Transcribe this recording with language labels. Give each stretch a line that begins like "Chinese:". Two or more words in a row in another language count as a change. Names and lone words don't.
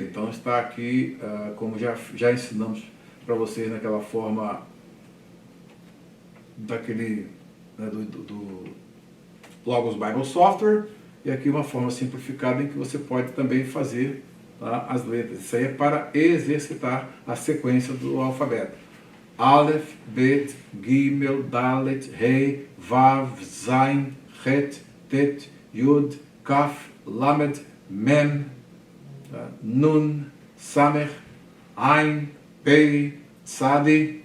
Portuguese: Então está aqui, como já ensinamos para vocês naquela forma daquele do Logos Bible Software, e aqui uma forma simplificada em que você pode também fazer, tá, as letras. Isso aí é para exercitar a sequência do alfabeto. Aleph, Bet, Gimel, Dalet, Rei, Vav, Zain, Het, Tet, Yud, Kaf, Lamed, Mem, Nun, Samer, Ain, Pei, Tzadi.